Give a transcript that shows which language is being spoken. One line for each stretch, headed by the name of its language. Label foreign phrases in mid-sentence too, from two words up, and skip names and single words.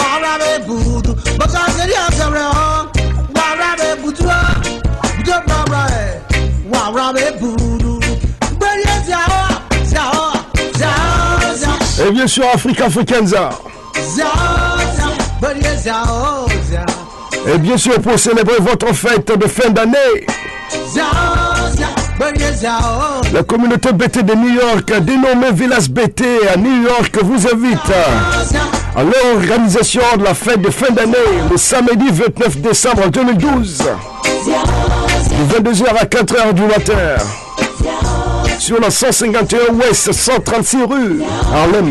French: warabe budu, bakaseri asabre ho, warabe budu, budu bra warabe budu, beri zao, zao. Et bien sûr, Africains. Et bien sûr, pour célébrer votre fête de fin d'année, la communauté BT de New York, dénommée Village BT à New York, vous invite à l'organisation de la fête de fin d'année le samedi 29 décembre 2012, de 22h à 4h du matin, sur la 151 Ouest 136 rue Harlem.